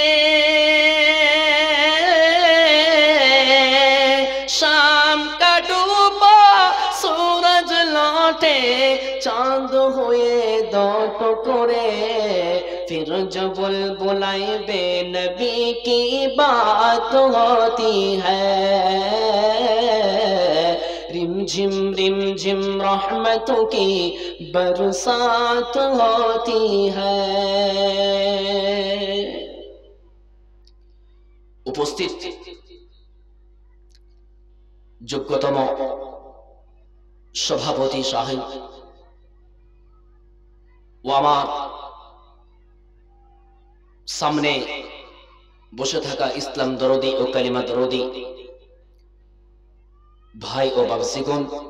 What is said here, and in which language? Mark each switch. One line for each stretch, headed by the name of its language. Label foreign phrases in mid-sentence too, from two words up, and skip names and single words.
Urdu: شام کا ڈوبا سورج لوٹے چاند ہوئے دو ٹکڑے پھر جو بلبلائیں بے نبی کی بات ہوتی ہے رم جھم رحمتوں کی برسات ہوتی ہے
Bangla: উপস্থিত যোগ্যতম সভাপতি সাহেব ও আমার সামনে বসে থাকা ইসলাম দরদি ও কালিমা দরদি ভাই ও বাবজিগণ